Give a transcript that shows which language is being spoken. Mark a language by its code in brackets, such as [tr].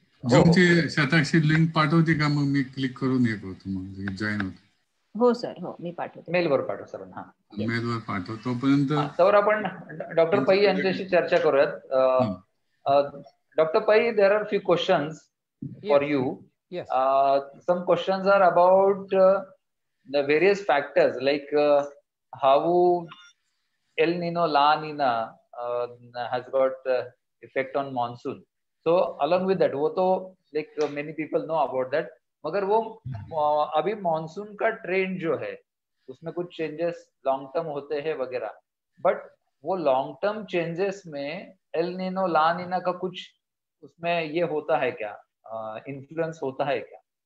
[mr] झूमची Shatakshi link पाठवते का? मग मी क्लिक करून हे करतो मग जॉईन होतो. हो सर हो मी पाठवते. मेलवर पाठव सर. हा मेलवर पाठव. तोपर्यंत तोवर आपण डॉक्टर पै यांच्याशी चर्चा करूयात. [en] Doctor Pai, there are few questions for you. Yes. Some questions are about the various factors like how El Nino, La Nina has got effect on monsoon. So along with that, [hi] वो तो [en] like many people know about that. [hi] मगर वो अभी monsoon का trend जो है उसमें कुछ चेंजेस लॉन्ग टर्म होते हैं वगैरह, बट वो लॉन्ग टर्म चेंजेस में एल नीनो ला नीना का कुछ उसमें ये होता है क्या, इन्फ्लुएंस होता है क्या?